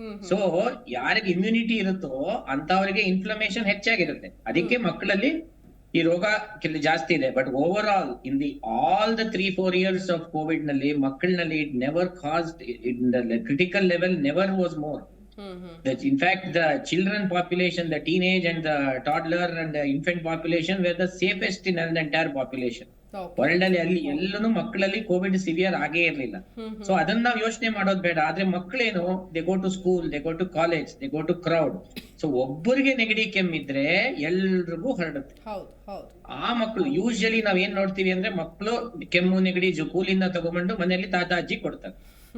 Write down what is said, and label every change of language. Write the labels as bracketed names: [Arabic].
[Kannada] So ಯಾರಿಗೆ immunity ಇರುತ್ತೋ ಅಂತವರಿಗೆ ಇನ್ಫ್ಲಮೇಷನ್ ಹೆಚ್ಚಾಗಿರುತ್ತೆ. ಅದಕ್ಕೆ ಮಕ್ಕಳಲ್ಲಿ ಈ ರೋಗ ಜಾಸ್ತಿ ಇದೆ. [English] but over all in the all the 3-4 years of Covid [Kannada] ನಲ್ಲಿ ಮಕ್ಕಳಲ್ಲಿ [English] It never caused in the critical level, never was more. In fact, the children population, the teenage and the toddler and the infant population were the safest in the entire population. [Kannada] World ಅಲ್ಲಿ ಅಲ್ಲಿ ಎಲ್ಲೂ ಮಕ್ಕಳಲ್ಲಿ Covid severe ಆಗೇ ಇರ್ಲಿಲ್ಲ. So ಅದನ್ನ ನಾವು ಯೋಚನೆ ಮಾಡೋದು ಬೇಡ. ಆದ್ರೆ ಮಕ್ಕಳೇನು, [English] They go to school, they go to college, they go to crowd. [Kannada] So ಒಬ್ಬರಿಗೆ ನೆಗಡಿ ಕೆಮ್ಮಿದ್ರೆ ಎಲ್ರಿಗೂ ಹರಡುತ್ತೆ. ಆ ಮಕ್ಕಳು ಯೂಶಲಿ ನಾವ್ ಏನ್ ನೋಡ್ತೀವಿ ಅಂದ್ರೆ, ಮಕ್ಕಳು ಕೆಮ್ಮು ನೆಗಡಿ ಕೂಲಿಂದ ತಗೊಂಡು ಮನೆಯಲ್ಲಿ ತಾತ ಅಜ್ಜಿ ಕೊಡ್ತಾರೆ.